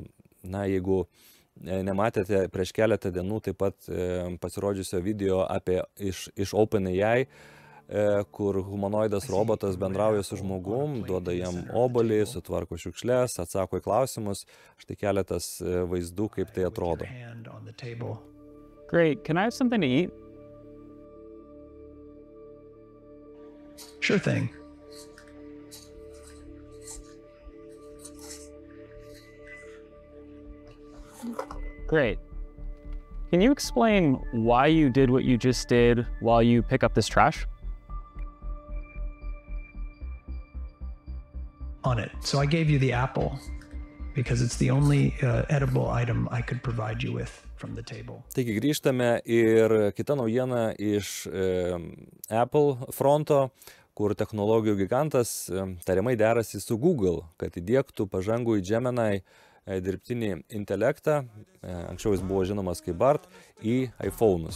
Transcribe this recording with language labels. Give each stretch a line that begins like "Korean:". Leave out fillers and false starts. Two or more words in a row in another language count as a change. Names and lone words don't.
Lithuanian: Jeigu nematėte prieš keletą dienų taip pat pasirodžiusio video iš OpenAI, kur humanoidas robotas bendrauja su žmogum, duoda jam obuolį, sutvarko šiukšles, atsako į klausimus. Štai keletas vaizdų, kaip tai atrodo.
English: Great. Can I have something to eat? Sure thing. Great. Can you explain why you did what you just did while you pick up this trash? On it. So I gave you the apple because it's the only edible item I could provide you with from the table.
Lithuanian: Taigi grįžtame ir kita naujiena iš Apple fronto, kur technologijų gigantas tariamai derasi su Google, kad įdiegtų pažangų į Gemini dirbtinį intelektą, anksčiau jis buvo žinomas kaip Bard, į iPhone'us.